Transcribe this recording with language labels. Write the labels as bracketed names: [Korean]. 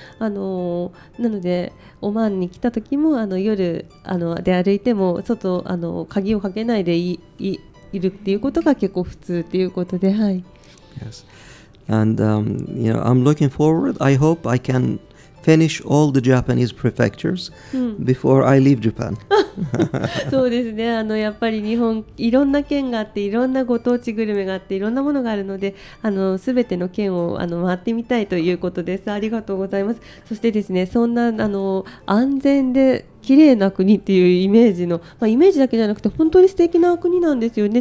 [Japanese] なのでオマーンに来た時も夜で歩いても鍵をかけないでいるっていうことが結構普通っていうことで、はい。 [English] Yes. And I'm looking forward. I hope I can finish all the Japanese prefectures before I leave Japan. [Japanese] そうですね。やっぱり日本いろんな県があって、いろんなご当地グルメがあって、いろんなものがあるので、すべての県を回ってみたいということです。ありがとうございます。そしてですね、そんな安全で綺麗な国っていうイメージの、イメージだけじゃなくて本当に素敵な国なんですよね。